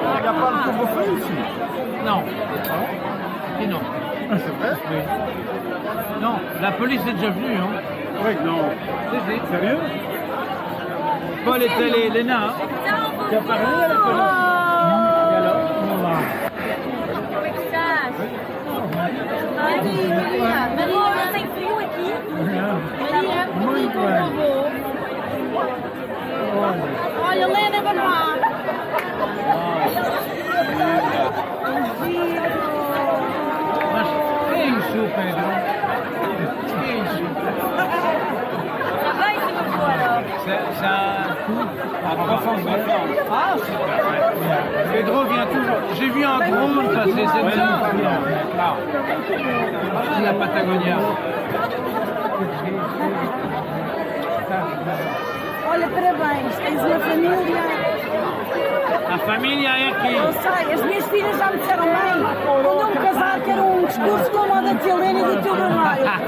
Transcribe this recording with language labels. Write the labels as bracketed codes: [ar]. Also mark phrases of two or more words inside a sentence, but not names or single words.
[fr] Il n'y a pas le couvre-feu ici. Non. Et non. C'est vrai? Oui. Non, la police est déjà venue. Hein. Oui, non. Sérieux? Paul était les nains. Hein. Tu as parlé à la police? Et alors? [pt] Maria, tem frio aqui? Maria, Muito bem. olha, Helena, vamos lá. Mas que é isso, Pedro? Que é isso? [fr] Ça va ici, vous, alors? Ça à 300 mètres. Ah, super. Ouais. Pedro vient toujours. J'ai vu un drone passer, c'est bien. Là. Ah, la Patagonia. [pt] Olha, parabéns, tens uma família. A família é aqui. Eu sei, as minhas filhas já me disseram bem, quando eu me casar, quero um discurso como o da tia Helena e do tio Bernardo.